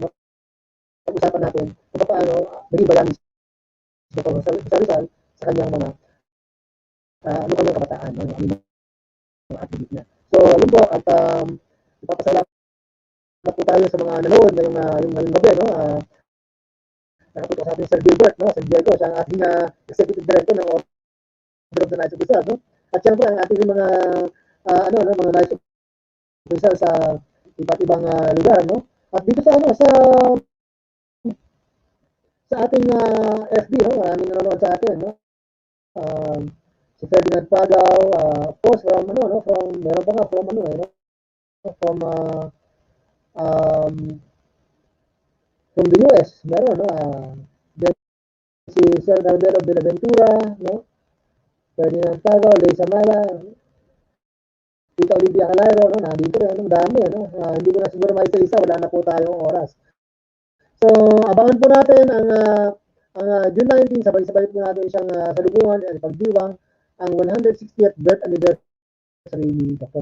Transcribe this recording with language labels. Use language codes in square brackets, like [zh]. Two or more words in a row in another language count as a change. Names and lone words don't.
[tl] Pag-usapan natin kung paano naging bayani sa Rizal sa kanyang mga kanyang kabataan, no? Yung mga activity niya. So, yun po, at ipapasalamat po tayo sa mga nanood yung ngayong gabi, no? Nakapunta sa ating Sir Gilbert, no? Sir Diego, siya ang ating [en] executive director [tl] ng Order of the Knights of Rizal, no? At siyempre, ang ating mga mga Knights of Rizal sa iba't ibang lugar, no? At dito sa ating FB, no? Maraming nanonood sa atin, no? Si Ferdinand Pagaw, [en] of course, [tl] meron pa nga, [en] from um, from the US, [tl] meron, no? Si Sir Garbero de la Ventura, no? Ferdinand Pagaw, Ley Samala, Tita Olivia Calero, no? Nandito rin, ang dami, no? Hindi ko na siguro maisa-isa, wala na po tayong oras. So, abangan po natin ang June 19, sabay-sabay po natin siyang salubungan at pagdiwang ang 160th [en] birth anniversary [tl] ni Dr.